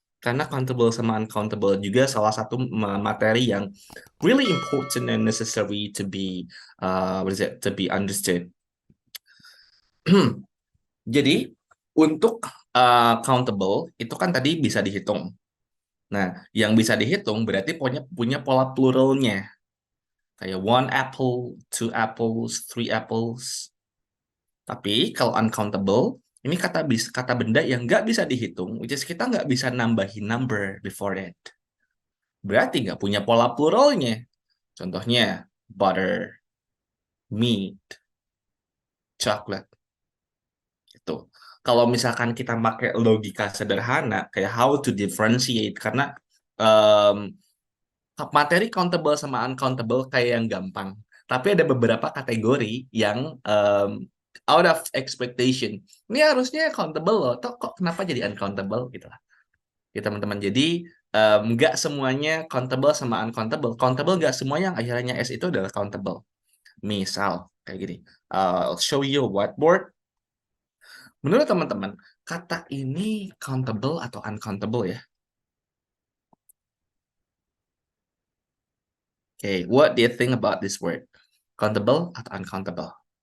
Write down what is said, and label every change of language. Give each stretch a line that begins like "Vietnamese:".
Indonesian: Karena countable sama uncountable juga salah satu materi yang
English: really important and necessary to be to be understood.
Indonesian: Jadi untuk countable itu kan tadi bisa dihitung. Nah, yang bisa dihitung berarti punya pola pluralnya.
English: Kayak one apple, two apples, three apples.
Indonesian: Tapi kalau uncountable, ini kata benda yang nggak bisa dihitung,
English: which is
Indonesian: kita nggak bisa nambahin
English: number before it.
Indonesian: Berarti nggak punya pola pluralnya. Contohnya, butter, meat, chocolate. Itu. Kalau misalkan kita pakai logika sederhana, kayak
English: how to differentiate,
Indonesian: karena um, materi countable sama uncountable kayak yang gampang. Tapi ada beberapa kategori yang
English: out of expectation.
Indonesian: Ini harusnya countable loh, toh kok kenapa jadi uncountable gitu lah. Ya teman-teman. Jadi nggak semuanya countable sama uncountable. Countable nggak semuanya yang akhirnya S itu adalah countable. Misal kayak gini.
English: I'll show you a whiteboard.
Indonesian: Menurut teman-teman, kata ini countable atau uncountable ya?
English: Okay, what do you think about this word? Countable atau uncountable?